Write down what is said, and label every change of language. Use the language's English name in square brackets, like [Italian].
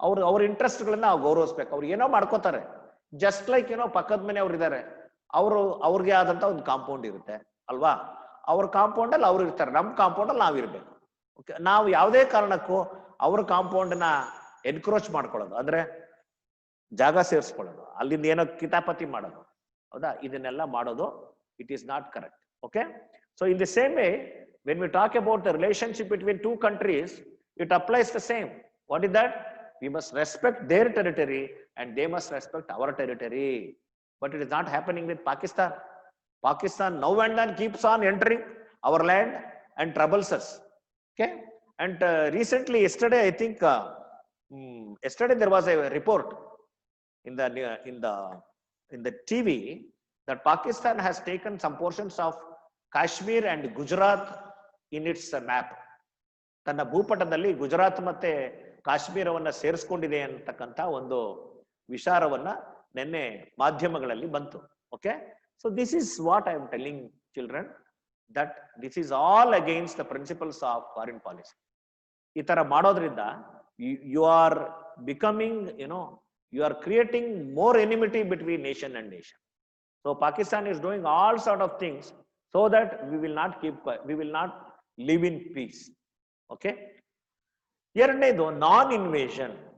[Kannada] ಅವ್ರ ಇಂಟ್ರೆಸ್ಟ್ ಗಳನ್ನ ನಾವು ಗೌರವಿಸ್ಬೇಕು. ಅವ್ರು ಏನೋ ಮಾಡ್ಕೋತಾರೆ, ಜಸ್ಟ್ ಲೈಕ್ ಏನೋ ಪಕ್ಕದ ಮನೆ ಅವ್ರು ಇದ್ದಾರೆ, ಅವ್ರಿಗೆ ಆದಂತ ಒಂದು ಕಾಂಪೌಂಡ್ ಇರುತ್ತೆ ಅಲ್ವಾ, ಅವ್ರ ಕಾಂಪೌಂಡ್ ಅಲ್ಲಿ ಅವ್ರು ಇರ್ತಾರೆ, ನಮ್ ಕಾಂಪೌಂಡ್ ಅಲ್ಲಿ ನಾವಿರ್ಬೇಕು. ಓಕೆ, ನಾವು ಯಾವುದೇ ಕಾರಣಕ್ಕೂ ಅವ್ರ ಕಾಂಪೌಂಡ್ ನ ಎನ್ಕ್ರೋಚ್ ಮಾಡ್ಕೊಳ್ಳೋದು, ಅಂದ್ರೆ ಜಾಗ ಸೇರಿಸ್ಕೊಳ್ಳೋದು, ಅಲ್ಲಿಂದ ಏನೋ ಕಿತಾಪತಿ ಮಾಡೋದು, ಹೌದಾ, ಇದನ್ನೆಲ್ಲ ಮಾಡೋದು [English] It is not correct. Okay, so in the same way when we talk about the relationship between two countries, it applies the same. What is that? We must respect their territory and they must respect our territory. But it is not happening with Pakistan. Pakistan now and then keeps on entering our land and troubles us. Okay, and recently, yesterday, I think yesterday there was a report in the TV that Pakistan has taken some portions of Kashmir and Gujarat in its map. [Kannada] ತನ್ನ ಭೂಪಟದಲ್ಲಿ ಗುಜರಾತ್ ಮತ್ತೆ ಕಾಶ್ಮೀರವನ್ನ ಸೇರಿಸ್ಕೊಂಡಿದೆ ಅಂತಕ್ಕಂಥ ಒಂದು ವಿಚಾರವನ್ನ ನಿನ್ನೆ ಮಾಧ್ಯಮಗಳಲ್ಲಿ ಬಂತು. [English] Okay, so this is what I am telling children, that this is all against the principles of foreign policy. [Kannada] ಈ ತರ ಮಾಡೋದ್ರಿಂದ [English] You are becoming, you are creating more enmity between nation and nation. So Pakistan is doing all sort of things so that we will not live in peace. [Kannada] Okay, ಎರಡನೇದು ನಾನ್ invasion.